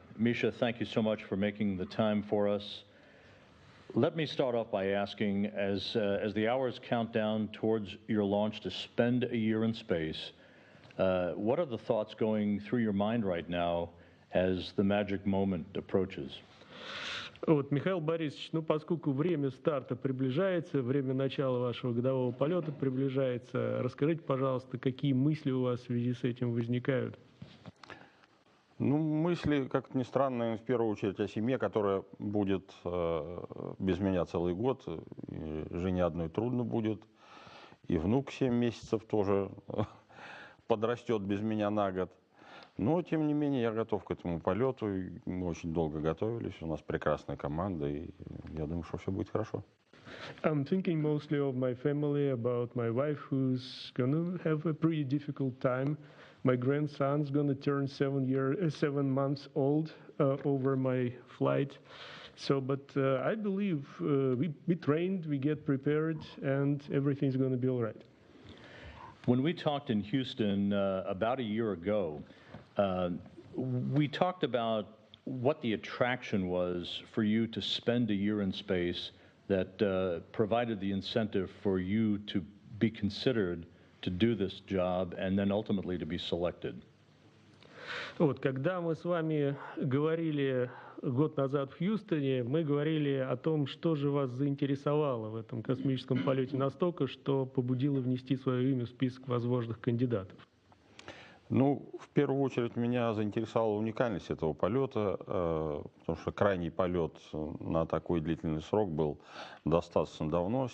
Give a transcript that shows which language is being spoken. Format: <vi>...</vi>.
<en>Misha, thank you so much for making the time for us. Let me start off by asking, as the hours count down towards your launch to spend a year in space, what are the thoughts going through your mind right now as the magic moment approaches?</en> <ru>Вот, Михаил Борисович, ну, поскольку время старта приближается, время начала вашего годового полета приближается, расскажите, пожалуйста, какие мысли у вас в связи с этим возникают? Ну, мысли, как ни странно, в первую очередь о семье, которая будет без меня целый год. И жене одной трудно будет. И внук 7 месяцев тоже подрастет без меня на год. Но, тем не менее, я готов к этому полету. Мы очень долго готовились. У нас прекрасная команда. И я думаю, что все будет хорошо.</ru> <en>I'm thinking mostly of my family, about my wife, who's gonna have a pretty difficult time. My grandson's gonna turn 7 months old over my flight. So, but I believe we trained, we get prepared, and everything's gonna be all right. When we talked in Houston about a year ago, we talked about what the attraction was for you to spend a year in space that provided the incentive for you to be considered to do this job and then ultimately to be selected.</en> <ru>Вот, когда мы с вами говорили год назад в Хьюстоне, мы говорили о том, что же вас заинтересовало в этом космическом полете настолько, что побудило внести свое имя в список возможных кандидатов. Ну, в первую очередь меня заинтересовала уникальность этого полета, потому что крайний полет на такой длительный срок был достаточно давно.</ru>